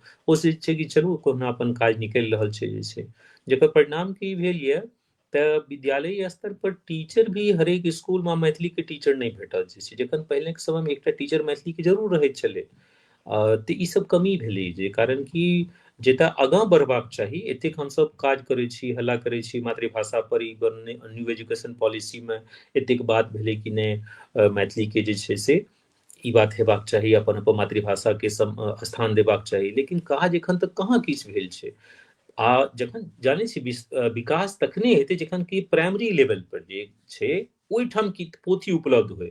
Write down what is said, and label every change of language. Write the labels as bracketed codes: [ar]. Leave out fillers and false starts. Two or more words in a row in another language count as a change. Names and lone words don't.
[mai] ओ से छै कि चलू कहुना अपन काज निकलि रहल छै जे छै, जेकर परिणाम की भेल यऽ तऽ विद्यालय स्तर पर टीचर भी हरेक स्कूल में मैथिली के टीचर नहि भेटल छै। जखन पहिले के समय में एकटा टीचर मैथिली के जरूर रहैत छलै, तऽ ई सब कमी भेलै, जे कारण कि जतय आगाँ बढ़बाक चाही एतेक हमसब काज करै छी, हल्ला करै छी मातृभाषा पर, ई न्यू एजुकेशन पॉलिसी में एतेक बात भेलै कि नहि मैथिली के जे छै से ई बात हेबाक चाही, अपन अपन मातृभाषा के स्थान देबाक चाही, लेकिन काज एखन तक कहाँ किछु भेल छै। आ जखन जानै छी विकास तखने हेतै जखन कि [en] primary level [mai] पर जे छै ओहिठाम की पोथी उपलब्ध होय।